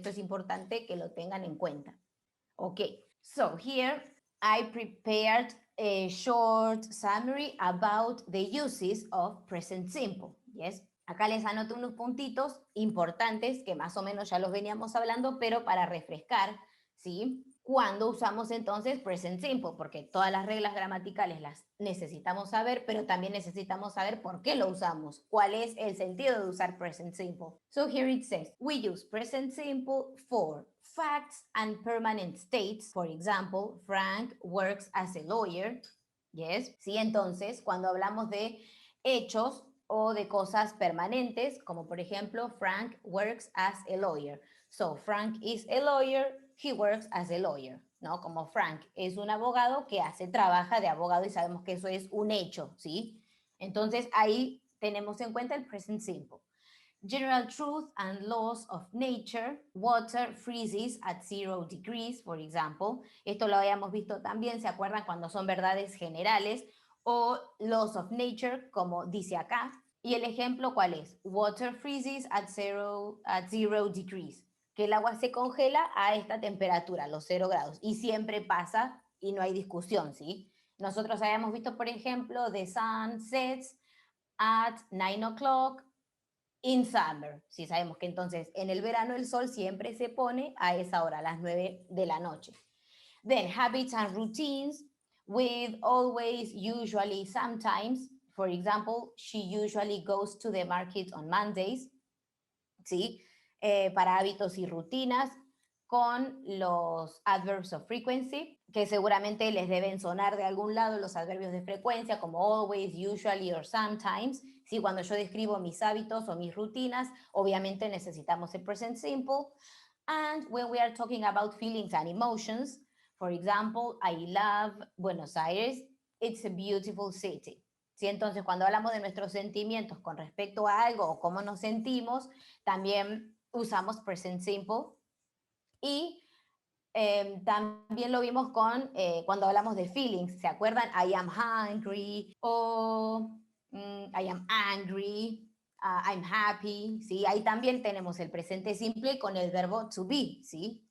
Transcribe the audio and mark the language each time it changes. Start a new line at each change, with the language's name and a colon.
Spanish: Esto es importante que lo tengan en cuenta.
English: Ok, so here I prepared a short summary about the uses of present simple, yes?
Spanish: Acá les anoto unos puntitos importantes que más o menos ya los veníamos hablando, pero para refrescar, ¿sí? Cuando usamos entonces present simple, porque todas las reglas gramaticales las necesitamos saber, pero también necesitamos saber por qué lo usamos, cuál es el sentido de usar present simple.
English: So here it says, we use present simple for facts and permanent states. For example, Frank works as a lawyer. Yes.
Spanish: Sí, entonces, cuando hablamos de hechos o de cosas permanentes, como por ejemplo,
English: Frank works as a lawyer. So, Frank is a lawyer, he works as a lawyer, ¿no?
Spanish: Como Frank es un abogado que trabaja de abogado y sabemos que eso es un hecho, ¿sí? Entonces, ahí tenemos en cuenta el present simple.
English: General truth and laws of nature, water freezes at 0 degrees, for example.
Spanish: Esto lo habíamos visto también, ¿se acuerdan? Cuando son verdades generales, o laws of nature, como dice acá. Y el ejemplo, ¿cuál es?
English: Water freezes at 0 degrees,
Spanish: que el agua se congela a esta temperatura, los 0 grados, y siempre pasa y no hay discusión, ¿sí? Nosotros habíamos visto, por ejemplo,
English: the sun sets at 9 o'clock in summer.
Spanish: Sí, sabemos que entonces en el verano el sol siempre se pone a esa hora, a las 9 de la noche.
English: Then habits and routines with always, usually, sometimes. For example, she usually goes to the market on Mondays.
Spanish: ¿Sí? Para hábitos y rutinas con los adverbs of frequency, que seguramente les deben sonar de algún lado los adverbios de frecuencia, como always, usually or sometimes. ¿Sí? Cuando yo describo mis hábitos o mis rutinas, obviamente necesitamos el present simple.
English: And when we are talking about feelings and emotions, for example, I love Buenos Aires, it's a beautiful city.
Spanish: ¿Sí? Entonces, cuando hablamos de nuestros sentimientos con respecto a algo o cómo nos sentimos, también usamos present simple. Y también lo vimos con cuando hablamos de feelings, ¿se acuerdan?
English: I am hungry
Spanish: o
English: I am angry, I'm happy,
Spanish: ¿sí? Ahí también tenemos el presente simple con el verbo to be, ¿sí?